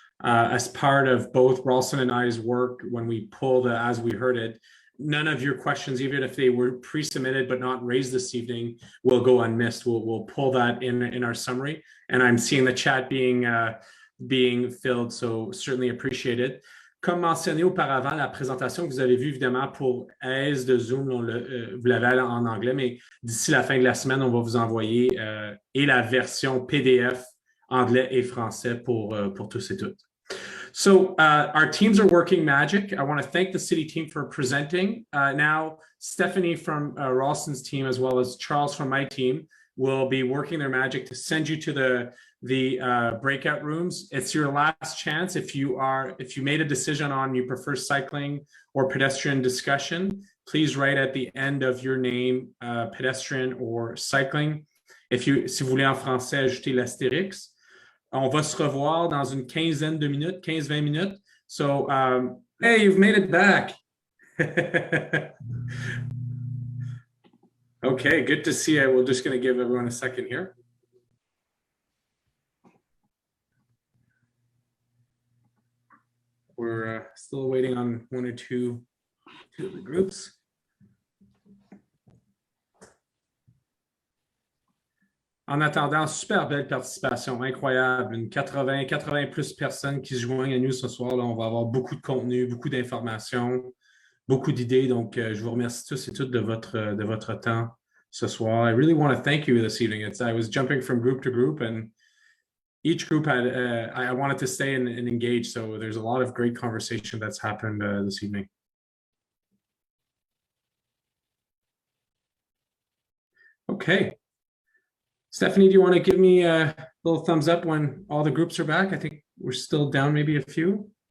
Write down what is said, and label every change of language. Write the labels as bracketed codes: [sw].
[en] as part of both Rawlson and I's work when we pull the As We Heard It. None of your questions, even if they were pre-submitted but not raised this evening, will go unmissed. We'll pull that in our summary. And I'm seeing the chat being filled, so certainly appreciate it. [fr] Comme mentionné auparavant, la présentation que vous avez vue, évidemment, pour aise de Zoom, vous l'avez en anglais, mais d'ici la fin de la semaine, on va vous envoyer et la version PDF anglais et français pour tous et toutes. [en] So our teams are working magic. I want to thank the city team for presenting. Now, Stephanie from Rawlson's team, as well as Charles from my team, will be working their magic to send you to the breakout rooms. It's your last chance. If you made a decision on you prefer cycling or pedestrian discussion, please write at the end of your name pedestrian or cycling. [fr] Si vous voulez en français, ajoutez l'astérix. On va se revoir dans une quinzaine de minutes, 15-20 minutes. [en] So, hey, you've made it back. Okay, good to see you. We're just going to give everyone a second here. We're still waiting on one or two of the groups. [fr] En attendant, super belle participation, incroyable. Une 80 plus personnes qui se joignent à nous ce soir. Là, on va avoir beaucoup de contenu, beaucoup d'informations, beaucoup d'idées. Donc, je vous remercie tous et toutes de votre temps ce soir. [en] I really want to thank you this evening. I was jumping from group to group, and each group had, I wanted to stay and engage. So there's a lot of great conversation that's happened this evening. Okay. Stephanie, do you want to give me a little thumbs up when all the groups are back? I think we're still down maybe a few.